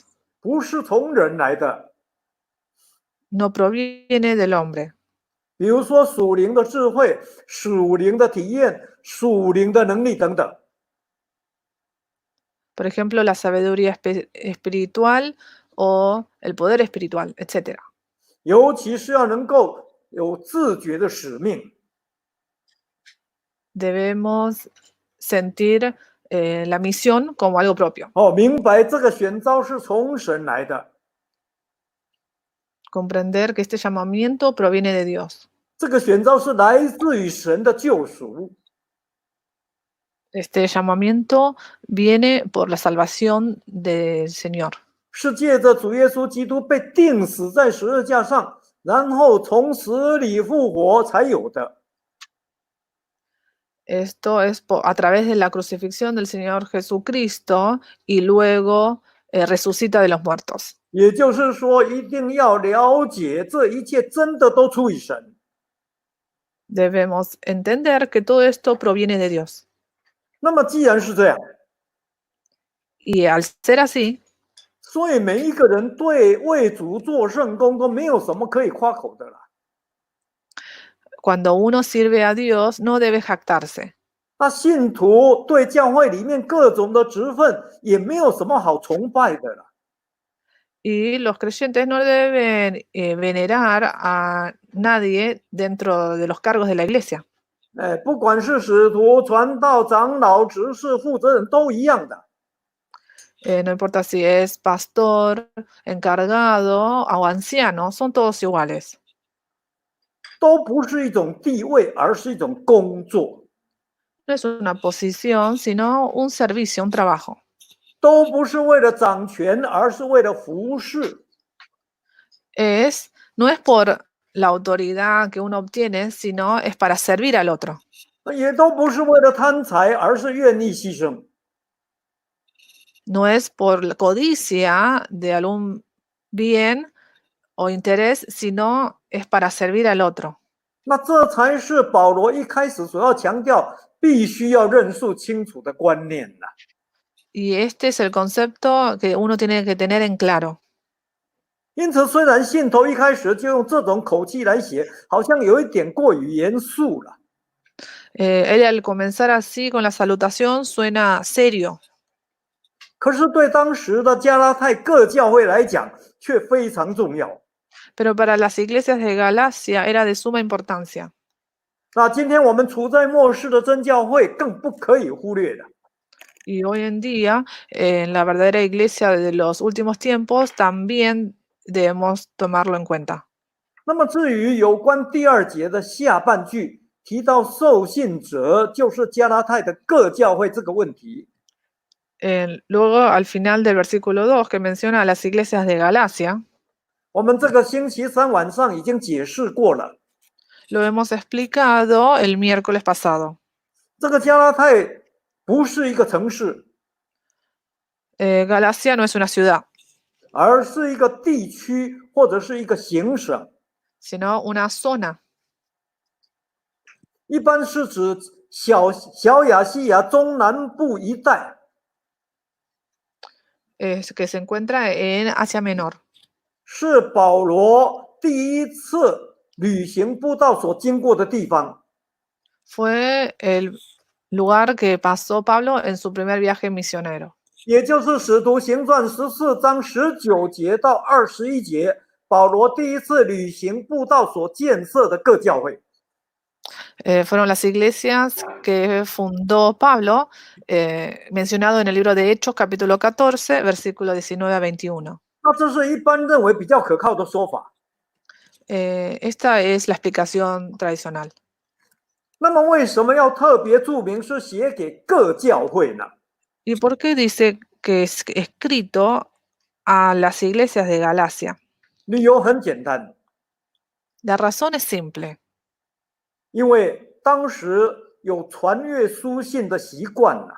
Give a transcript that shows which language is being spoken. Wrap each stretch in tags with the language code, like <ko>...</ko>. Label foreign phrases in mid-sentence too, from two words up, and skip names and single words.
<zh>不是从人来的。</zh> <es>no proviene del hombre.</es> <zh>比如说属灵的智慧、属灵的体验、属灵的能力等等。</zh> <es>Por ejemplo, la sabiduría espiritual o el poder espiritual, etc.</es> <zh>尤其是要能够有自觉的使命，</zh> <es>Debemos sentir la misión como algo propio,</es> <zh>明白这个选召是从神来的，</zh> <es>comprender que este llamamiento proviene de Dios.</es> <zh>这个选召是来自于神的救赎，</zh> <es>Este llamamiento viene por la salvación del Señor.</es> <zh>是借着主耶稣基督被钉死在十字架上，然后从死里复活才有的。</zh> <es>Esto es a través de la crucifixión del Señor Jesucristo y luego resucita de los muertos.</es> <zh>也就是说，一定要了解这一切真的都出于神。</zh> <es>Debemos entender que todo esto proviene de Dios.</es> <zh>那么既然是这样，</zh> <es>Y al ser así,</es> <zh>所以每一个人对为主做圣工都没有什么可以夸口的了。</zh> <es>cuando uno sirve a Dios, no debe jactarse.</es> <zh>那信徒对教会里面各种的职分也没有什么好崇拜的了。</zh> <es>Y los creyentes no deben venerar a nadie dentro de los cargos de la iglesia.</es> <zh>不管是使徒、传道、长老、执事、负责人都一样的。</zh> <es>No importa si es pastor, encargado o anciano, son todos iguales.</es> <zh>都不是一种地位，而是一种工作；</zh> <es>No es una posición, sino un servicio, un trabajo.</es> <zh>都不是为了掌权，而是为了服侍；</zh> <es>No es por la autoridad que uno obtiene, sino es para servir al otro.</es> <zh>也都不是为了贪财，而是愿意牺牲。</zh> <es>No es por la codicia de algún bien o interés, sino es para servir al otro.</es> <zh>那这才是保罗一开始所要强调，必须要认识清楚的观念呐。</zh> <es>Y este es el concepto que uno tiene que tener en claro.</es> <zh>因此，虽然信徒一开始就用这种口气来写，好像有一点过于严肃了。</zh> <es>Él al comenzar así con la salutación suena serio,</es> <zh>可是对当时的加拉太各教会来讲，却非常重要。</zh> <es>pero para las iglesias de Galacia era de suma importancia.</es> <zh>那今天我们处在末世的真教会，更不可以忽略的。</zh> <es>Y hoy en día, en la verdadera iglesia de los últimos tiempos, también debemos tomarlo en cuenta.</es> <zh>那么至于有关第2节的下半句提到受信者就是加拉太的各教会这个问题，</zh> <es>Luego, al final del versículo 2, que menciona a las iglesias de Galacia,</es> <zh>我们这个星期三晚上已经解释过了。</zh> <es>lo hemos explicado el miércoles pasado.</es> <zh>这个加拉太不是一个城市，</zh> <es>Galacia no es una ciudad,</es> <zh>而是一个地区或者是一个行省，</zh> <es>sino una zona.</es> <zh>一般是指小亚细亚中南部一带。</zh> <es>Que se encuentra en Asia Menor.</es> <zh>是保罗第一次旅行布道所经过的地方。</zh> <es>Fue el lugar que pasó Pablo en su primer viaje misionero.</es> <zh>也就是使徒行传14章19节到21节，保罗第一次旅行布道所建设的各教会。</zh> <es>Fueron las iglesias que fundó Pablo, mencionado en el libro de Hechos, capítulo 14, versículo 19 a 21.</es> <zh>那这是一般认为比较可靠的说法。</zh> <es>Esta es la explicación tradicional.</es> <zh>那么为什么要特别注明是写给各教会呢？</zh> <es>¿Y por qué dice que es escrito a las iglesias de Galacia?</es> <zh>理由很简单，</zh> <es>La razón es simple.</es> <zh>因为当时有传阅书信的习惯了。</zh>